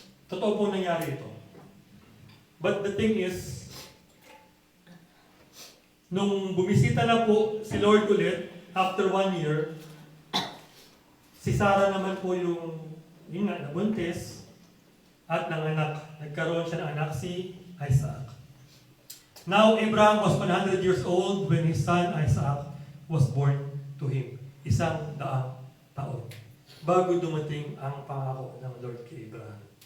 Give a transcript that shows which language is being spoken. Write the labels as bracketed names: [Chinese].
[Filipino] Totoo po nangyari ito. But the thing is, nung bumisita na po si Lord ulit, after 1 year, si Sarah naman po yung nga, nabuntis at nanganak. Nagkaroon siya ng anak, si Isaac. [English] Now, Abraham was 100 years old when his son Isaac was born to him. [Filipino] 100 taon. Bago dumating ang pangako ng Lord kay Abraham.